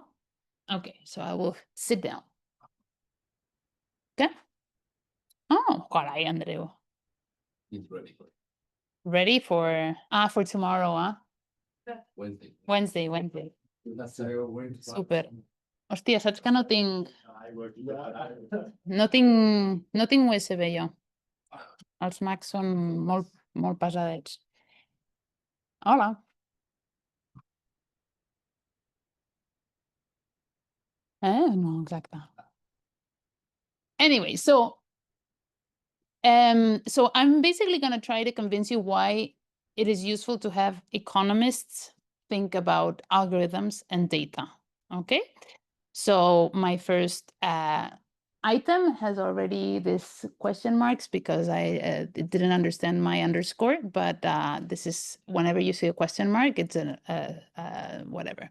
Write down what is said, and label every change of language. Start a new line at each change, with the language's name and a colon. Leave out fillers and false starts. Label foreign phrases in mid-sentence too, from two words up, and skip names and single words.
English: Okay, so I will sit down. Okay.
Catalan: Oh, caray, Andreu.
English: It's ready. Ready for tomorrow, huh? Wednesday. Wednesday. Super.
Catalan: Hòstia, saps que no tinc USB jo. Els Macs són molt pesadets. Hola. No, exacte.
English: Anyway, so I'm basically going to try to convince you why it is useful to have economists think about algorithms and data. Okay, so my first item has already this question marks because I didn't understand my underscore, but this is whenever you see a question mark, it's whatever.